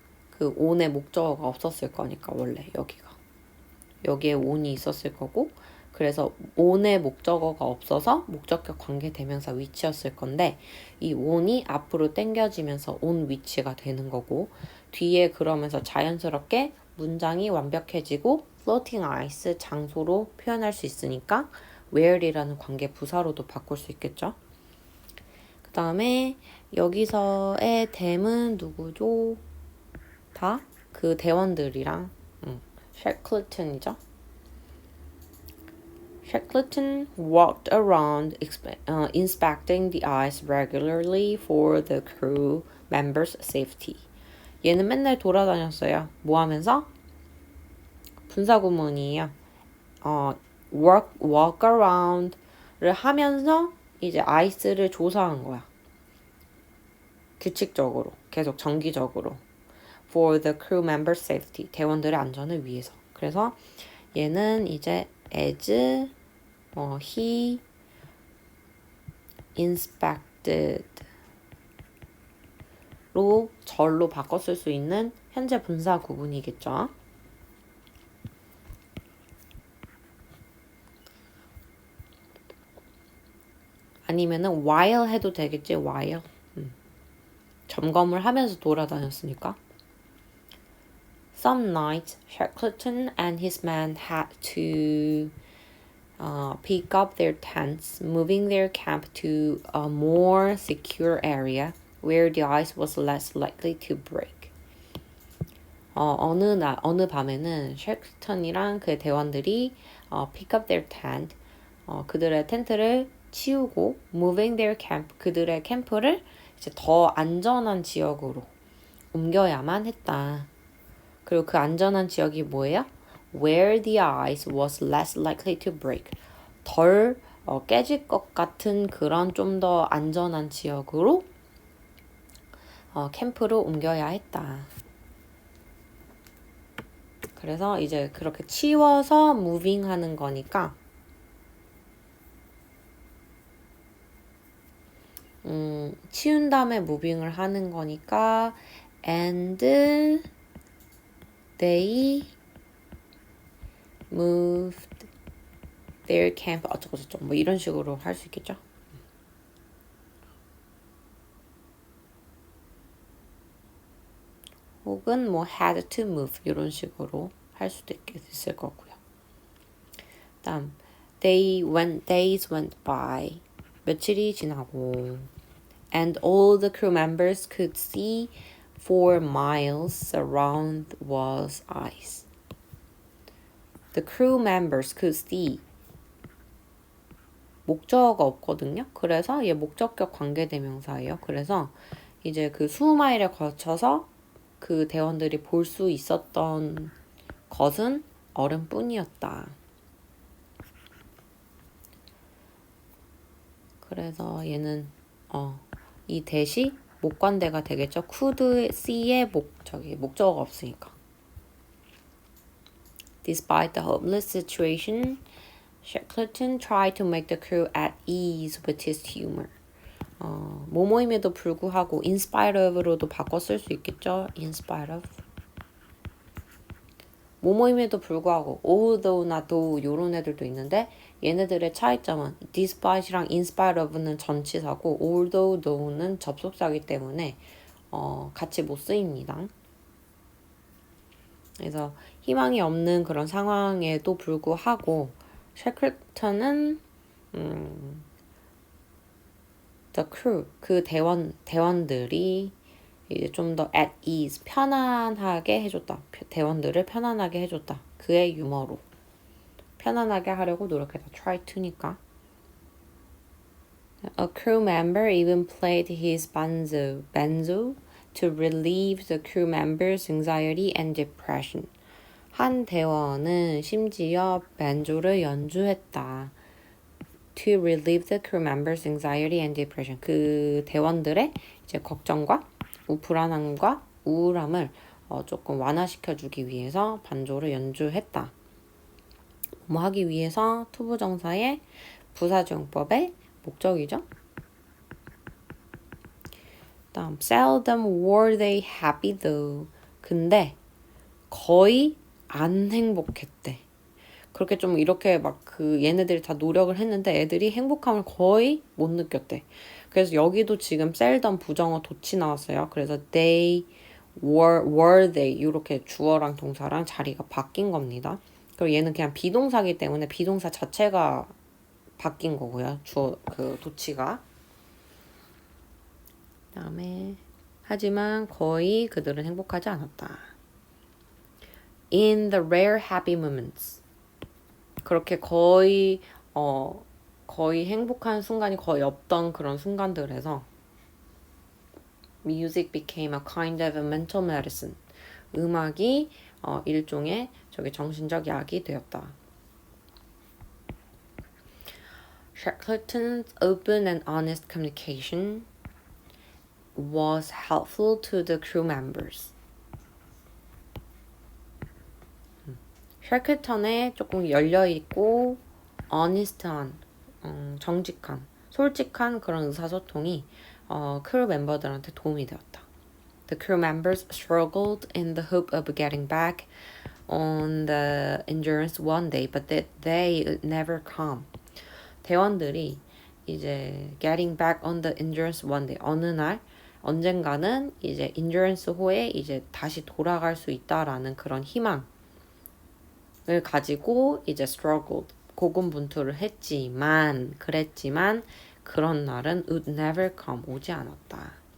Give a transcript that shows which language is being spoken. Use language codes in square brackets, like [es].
[ko] 그 on의 목적어가 없었을 거니까 원래 여기에 on이 있었을 거고, 그래서 on의 목적어가 없어서 목적격 관계 대명사 위치였을 건데 이 on이 앞으로 당겨지면서 on 위치가 되는 거고, 뒤에 그러면서 자연스럽게 문장이 완벽해지고 floating ice 장소로 표현할 수 있으니까 were이라는 관계 부사로도 바꿀 수 있겠죠. 그 다음에 여기서의 them은 누구죠? 다 그 대원들이랑 셰클턴이죠. [en] Shackleton walked around inspecting the ice regularly for the crew members' safety. [ko] 얘는 맨날 돌아다녔어요. 뭐 하면서? 분사구문이에요. walk around를 하면서 이제 아이스를 조사한 거야. 규칙적으로, 계속 정기적으로. [en] For the crew members' safety. [ko] 대원들의 안전을 위해서. 그래서 얘는 이제 [en] as he inspected [ko] 로 절로 바꿔 쓸 수 있는 현재 분사 구문이겠죠. 아니면은 while 해도 되겠지. [en] while. [ko] 점검을 하면서 돌아다녔으니까. [en] Some nights, Shackleton and his men had to pick up their tents, moving their camp to a more secure area where the ice was less likely to break. [ko] 어느 밤에는 셰클턴이랑 그의 대원들이 [en] pick up their tent, [ko] 그들의 텐트를 치우고 [en] moving their camp, [ko] 그들의 캠프를 이제 더 안전한 지역으로 옮겨야만 했다. 그리고 그 안전한 지역이 뭐예요? [en] Where the ice was less likely to break. [ko] 덜 깨질 것 같은 그런 좀 더 안전한 지역으로 캠프를 옮겨야 했다. 그래서 이제 그렇게 치워서 무빙 하는 거니까 치운 다음에 무빙을 하는 거니까 [en] and they moved their camp [ko] 어쩌고저쩌고 뭐 이런 식으로 할 수 있겠죠. 혹은 뭐 [en] had to move [ko] 이런 식으로 할 수도 있을 거고요. [en] 다음 days went by [ko] 며칠이 지나고 [en] and all the crew members could see for miles around was ice. The crew members could see [ko] 목적어가 없거든요. 그래서 얘 목적격 관계대명사예요. 그래서 이제 그 수마일에 거쳐서 그 대원들이 볼 수 있었던 것은 얼음뿐이었다. 그래서 얘는 이 대시 목관대가 되겠죠. could see의 목적어가 없으니까. [en] Despite the hopeless situation, Shackleton tried to make the crew at ease with his humor. [ko] 뭐뭐임에도 불구하고 in spite of로도 바꿔 쓸 수 있겠죠. [en] in spite of. [ko] 뭐뭐임에도 불구하고 although나 though 이런 애들도 있는데 얘네들의 차이점은 despite랑 in spite of는 전치사고 although, though는 접속사이기 때문에 같이 못 쓰입니다. 그래서 희망이 없는 그런 상황에도 불구하고 셰클턴은 the crew, 그 대원들이 이제 좀 더 at ease, 편안하게 해줬다. 대원들을 편안하게 해줬다. 그의 유머로. 편안하게 하려고 노력했다. try to니까. [en] A crew member even played his banjo to relieve the crew members' anxiety and depression. [ko] 한 대원은 심지어 벤조를 연주했다. [en] To relieve the crew members' anxiety and depression. [ko] 그 대원들의 이제 걱정과 불안함과 우울함을 조금 완화시켜주기 위해서 반조를 연주했다. 뭐 하기 위해서 투부정사의 부사주용법의 목적이죠. [en] 다음 seldom were they happy though. [ko] 근데 거의 안 행복했대. 그렇게 좀 이렇게 막 그 얘네들이 다 노력을 했는데 애들이 행복함을 거의 못 느꼈대. 그래서 여기도 지금 seldom 부정어 도치 나왔어요. 그래서 [en] they were they [ko] 이렇게 주어랑 동사랑 자리가 바뀐 겁니다. 그리고 얘는 그냥 비동사기 때문에 비동사 자체가 바뀐 거고요. 그 도치가. 그다음에 하지만 거의 그들은 행복하지 않았다. [en] In the rare happy moments. [ko] 그렇게 거의 행복한 순간이 거의 없던 그런 순간들에서 [en] music became a kind of a mental medicine. [ko] 음악이 일종의 정신적 약이 되었다. [en] Shackleton's open and honest communication was helpful to the crew members. [ko] 샤클턴의 조금 열려있고 honest한, 정직한, 솔직한 그런 의사소통이 크루 멤버들한테 도움이 되었다. [en] The crew members struggled in the hope of getting back on the Endurance one day, but they never come. [ko] 대원들이 이제 [en] getting back on the Endurance one day, [ko] 어느 날 언젠가는 이제 Endurance호에 이제 다시 돌아갈 수 있다라는 그런 희망을 가지고 이제 struggled, 고군분투를 그랬지만 그런 날은 [en] would never come, [ko] 오지 않았다.